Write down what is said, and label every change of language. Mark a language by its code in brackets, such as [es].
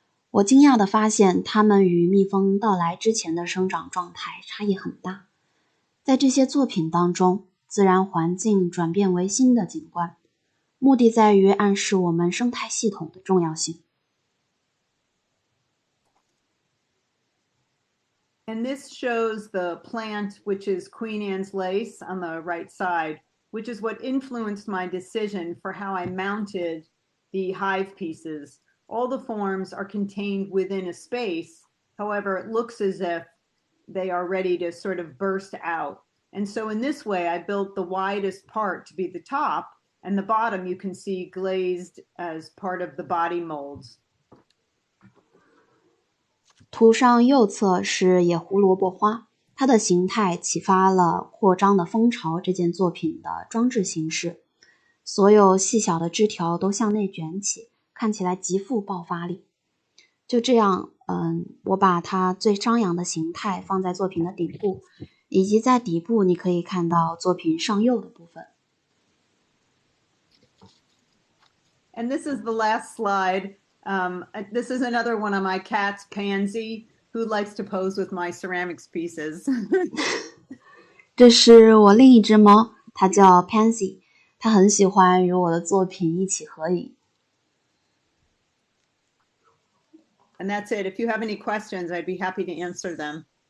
[zh] 我惊讶地发现，它们与蜜蜂到来之前的生长状态差异很大。在这些作品当中，自然环境转变为新的景观，目的在于暗示我们生态系统的重要性。 [en] And this shows the plant, which is Queen Anne's lace on the right side, which is what influenced my decision for how I mounted the hive pieces. All the forms are contained within a space. However, it looks as if they are ready to sort of burst out. And so in this way, I built the widest part to be the top, and the bottom you can see glazed as part of the body molds. [zh] 图上右侧是野胡萝卜花，它的形态启发了扩张的蜂巢这件作品的装置形式。所有细小的枝条都向内卷起，看起来极富爆发力。就这样，我把它最张扬的形态放在作品的顶部，以及在底部你可以看到作品上右的部分。 [en] And this is the last slide. This is another one of my cats, Pansy, who likes to pose with my ceramics pieces. [zh] 这是我另一只猫，它叫 Pansy， 它很喜欢与我的作品一起合影。 [en] And that's it. If you have any questions, I'd be happy to answer them.